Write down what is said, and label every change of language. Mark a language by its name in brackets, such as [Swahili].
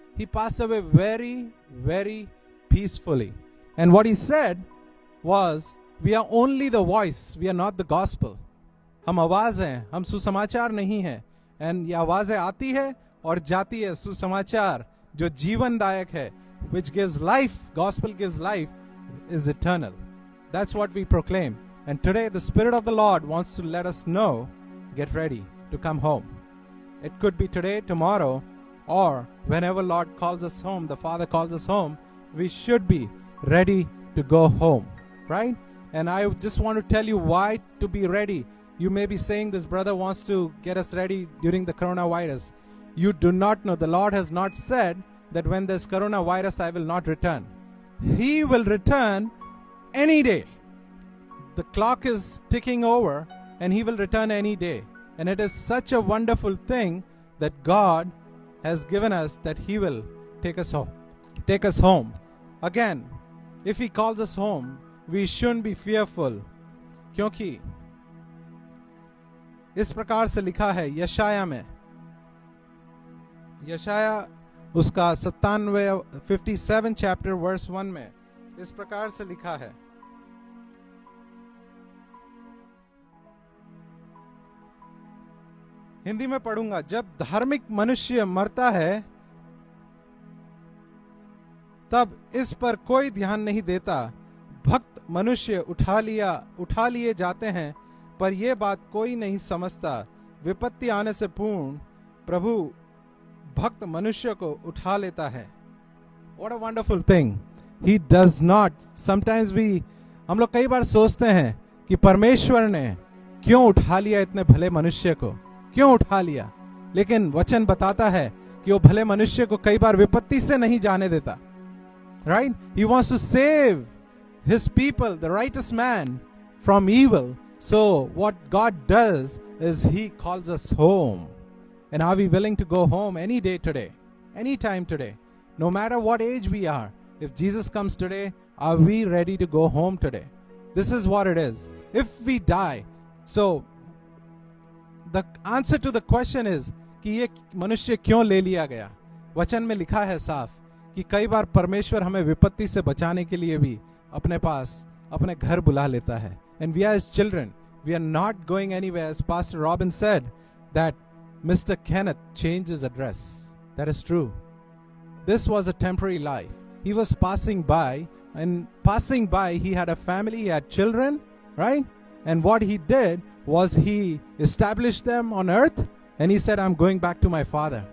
[English] He passed away very, very peacefully. And what he said was, we are only the voice, we are not the gospel. [Hindi] हम आवाज हैं, हम सुसमाचार नहीं हैं. And ये आवाजें आती है और जाती है. सुसमाचार जो जीवनदायक है, [English] which gives life, gospel gives life, is eternal. That's what we proclaim. And today the Spirit of the Lord wants to let us know, get ready to come home. It could be today, tomorrow, or whenever Lord calls us home, the Father calls us home, we should be ready to go home, right? And I just want to tell you why to be ready. You may be saying this brother wants to get us ready during the coronavirus. You do not know. The Lord has not said that when there's coronavirus, I will not return. He will return any day. The clock is ticking over and He will return any day. And it is such a wonderful thing that God has given us that He will take us home. Take us home. Again, if He calls us home, we shouldn't be fearful. [Hindi] क्योंकि इस प्रकार से लिखा है यशाया में, यशाया उसका 57 chapter verse 1 में इस प्रकार से लिखा है. हिंदी में पढ़ूंगा. जब धार्मिक मनुष्य मरता है तब इस पर कोई ध्यान नहीं देता. भक्त मनुष्य उठा लिए जाते हैं पर यह बात कोई नहीं समझता. विपत्ति आने से पूर्ण प्रभु भक्त मनुष्य को उठा लेता है. [English] What a wonderful thing. He does not. [Hindi] Sometimes हम लोग कई बार सोचते हैं कि परमेश्वर ने क्यों उठा लिया इतने भले मनुष्य को, क्यों उठा लिया. लेकिन वचन बताता है कि वो भले मनुष्य को कई बार विपत्ति से नहीं जाने देता. [English] Right? He wants to save His people, the righteous man, from evil. So what God does is He calls us home. And are we willing to go home any day today? Any time today? No matter what age we are. If Jesus comes today, are we ready to go home today? This is what it is. If we die, so the answer to the question is [Hindi] कि ये मनुष्य क्यों ले लिया गया. वचन में लिखा है साफ कि कई बार परमेश्वर हमें विपत्ति से बचाने के लिए भी अपने पास अपने घर बुला लेता है. [English] And we are his children. We are not going anywhere. As Pastor Robin said that Mr. Kenneth changed his address. That is true. This was a temporary life. He was passing by, and passing by he had a family, he had children, right? And what he did was he established them on earth, and he said, I'm going back to my father.